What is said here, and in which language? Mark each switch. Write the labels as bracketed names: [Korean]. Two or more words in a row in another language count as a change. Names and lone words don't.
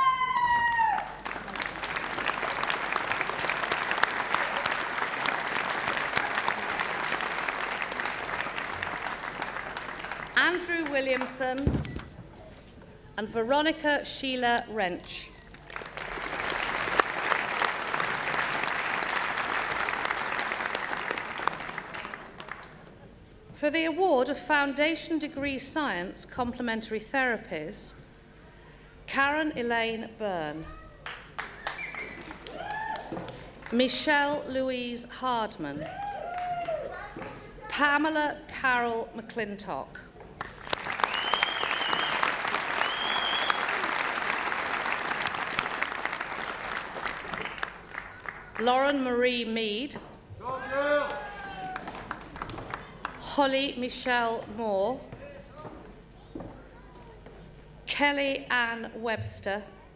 [English] Andrew Williamson, and Veronica Sheila Wrench. For the award of Foundation Degree Science Complementary Therapies, Karen Elaine Byrne, Michelle Louise Hardman, Pamela Carol McClintock, Lauren Marie Mead, Holly Michelle Moore, Kelly Ann Webster,